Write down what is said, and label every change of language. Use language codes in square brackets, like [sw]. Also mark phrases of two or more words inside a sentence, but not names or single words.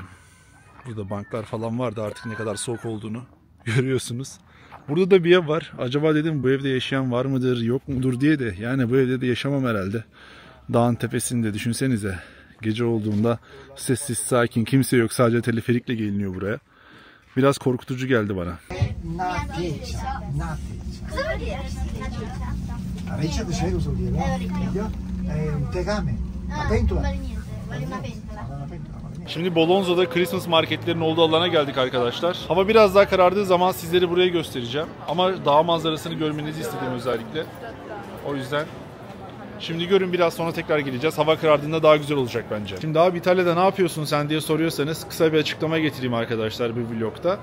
[tr] Burada banklar falan vardı, artık ne kadar soğuk olduğunu görüyorsunuz. Burada da bir ev var. Acaba dedim bu evde yaşayan var mıdır, yok mudur diye de. Yani bu evde de yaşamam herhalde. Dağın tepesinde düşünsenize. Gece olduğunda sessiz, sakin, kimse yok. Sadece teleferikle geliniyor buraya. Biraz korkutucu geldi bana. [it] Riccia di cielo vuol dire, no? Un tegame, una pentola. [tr] Şimdi Bolonza'da Christmas marketlerin olduğu alana geldik arkadaşlar. Hava biraz daha karardığı zaman sizleri buraya göstereceğim. Ama dağ manzarasını görmenizi istedim özellikle. O yüzden şimdi görün, biraz sonra tekrar geleceğiz. Hava karardığında daha güzel olacak bence. Şimdi abi İtalya'da ne yapıyorsun sen diye soruyorsanız kısa bir açıklama getireyim arkadaşlar bu vlogda.